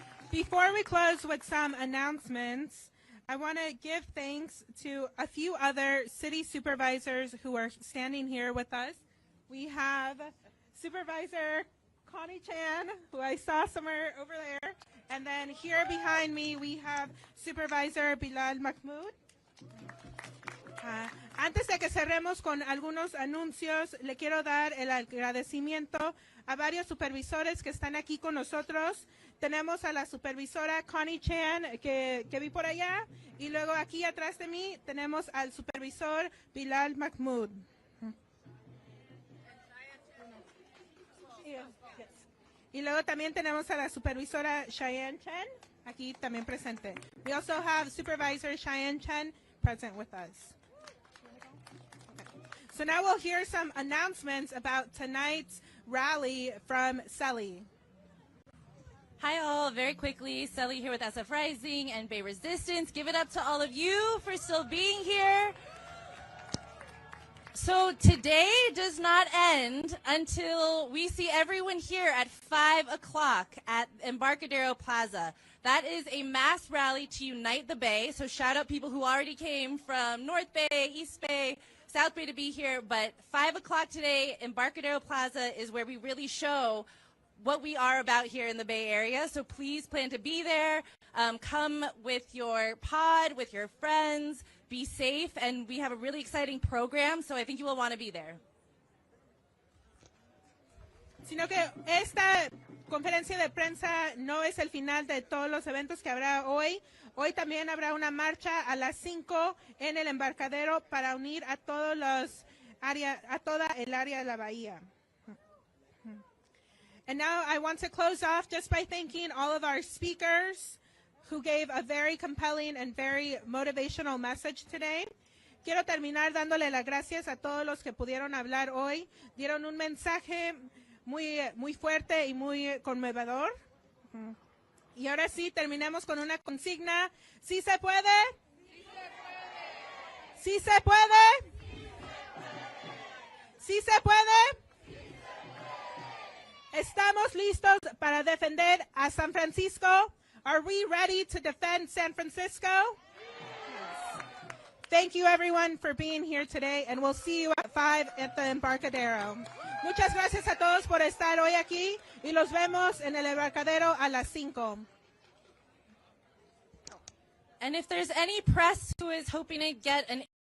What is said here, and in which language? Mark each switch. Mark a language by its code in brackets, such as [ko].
[en] Before we close with some announcements, I want to give thanks to a few other city supervisors who are standing here with us. We have Supervisor Connie Chan, who I saw somewhere over there. And then here behind me, we have Supervisor Bilal Mahmoud. [es] Antes de que cerremos con algunos anuncios, le quiero dar el agradecimiento a varios supervisores que están aquí con nosotros. Tenemos a la supervisora Connie Chan, que vi por allá, y luego aquí atrás de mí tenemos al supervisor Bilal Mahmoud. Y luego también tenemos a la supervisora Cheyenne Chen, aquí también presente. [en] We also have Supervisor Cheyenne Chen present with us. So now we'll hear some announcements about tonight's rally from Selly. Hi all, very quickly, Selly here with SF Rising and Bay Resistance. Give it up to all of you for still being here. So today does not end until we see everyone here at 5 o'clock at Embarcadero Plaza. That is a mass rally to unite the Bay. So shout out people who already came from North Bay, East Bay, South Bay to be here. But 5 o'clock today, Embarcadero Plaza is where we really show what we are about here in the Bay Area. So please plan to be there. Come with your pod, with your friends. Be safe, and we have a really exciting program, so I think you will want to be there. [es] Sino que esta conferencia de prensa no es el final de todos los eventos que habrá hoy. Hoy también habrá una marcha a las 5 en el embarcadero para unir a todos los a toda el área de la bahía. [en] And now I want to close off just by thanking all of our speakers who gave a very compelling and very motivational message today. [es] Quiero terminar dándole las gracias a todos los que pudieron hablar hoy. Dieron un mensaje muy fuerte y muy conmovedor. Y ahora sí, terminemos con una consigna. ¿Sí se puede? ¿Sí se puede? ¿Sí se puede? ¿Estamos listos para defender a San Francisco? [en] Are we ready to defend San Francisco? Yes. Thank you, everyone, for being here today, and we'll see you at 5 at the Embarcadero. [es] Muchas gracias a todos por estar hoy aquí y los vemos en el embarcadero a las 5. [en] And if there's any press who is hoping to get an